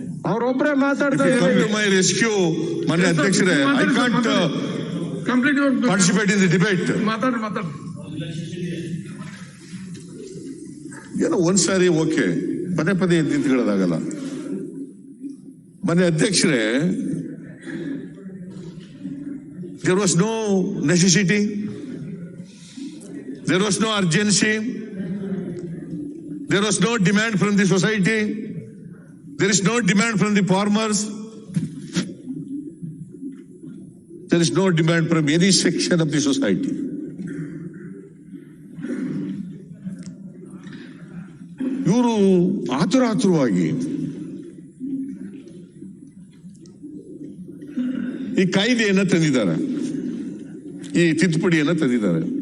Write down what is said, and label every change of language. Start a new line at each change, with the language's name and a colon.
Kannada: ಅವರೊಬ್ಬರೇ ಮಾತಾಡ್ತಾ ಇದ್ದಾರೆ.
English: my rescue
Kannada: ಮಾನ್ಯ ಅಧ್ಯಕ್ಷರೇ,
English: I can't participate in the debate.
Kannada: ಮಾತಾಡಿ ಏನೋ ಒಂದ್ಸಾರಿ ಓಕೆ, ಪದೇ ಪದೇ ನಿಂತ್ಕೊಳ್ಳೋದಾಗಲ್ಲ. ಮಾನ್ಯ ಅಧ್ಯಕ್ಷರೇ,
English: there was no necessity, there was no urgency, there was no demand from the society, there is no demand from the farmers, there is no demand from any section of the society.
Kannada: ಇವರು ಆತುರವಾಗಿ ಈ ಕಾಯ್ದೆಯನ್ನ ತಂದಿದ್ದಾರೆ, ಈ ತಿದ್ದುಪಡಿಯನ್ನ ತಂದಿದ್ದಾರೆ.